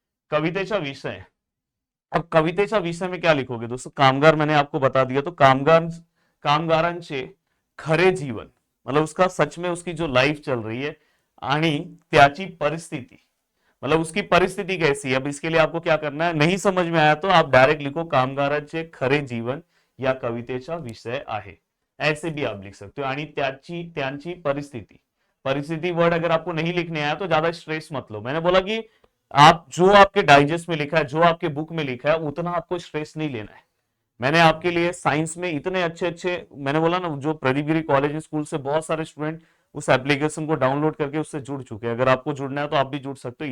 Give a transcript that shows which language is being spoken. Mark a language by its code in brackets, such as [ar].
[hi] कवितेचा विषय, अब कवितेच्या विषय में क्या लिखोगे दोस्तों, कामगार मैंने आपको बता दिया। तो कामगार, [mr] कामगारांचे खरे जीवन [hi] मतलब उसका सच में उसकी जो लाइफ चल रही है, [mr] आणि त्याची परिस्थिति [hi] मतलब उसकी परिस्थिति कैसी है। अब इसके लिए आपको क्या करना है, नहीं समझ में आया तो आप डायरेक्ट लिखो [mr] कामगारांचे खरे जीवन या कवितेचा विषय आहे, [hi] ऐसे भी आप लिख सकते हो। [mr] आणि त्याची त्यांची परिस्थिति, [hi] परिस्थिति वर्ड अगर आपको नहीं लिखने आया तो ज्यादा स्ट्रेस मत लो। मैंने बोला कि आप जो आपके डाइजेस्ट में लिखा है, जो आपके बुक में लिखा है, उतना आपको स्ट्रेस नहीं लेना है। मैंने आपके लिए साइंस में इतने अच्छे अच्छे, मैंने बोला ना जो प्रदीप गिरी कॉलेज स्कूल से बहुत सारे स्टूडेंट उस एप्लीकेशन को डाउनलोड करके उससे जुड़ चुके हैं। अगर आपको जुड़ना है तो आप भी जुड़ सकते हो।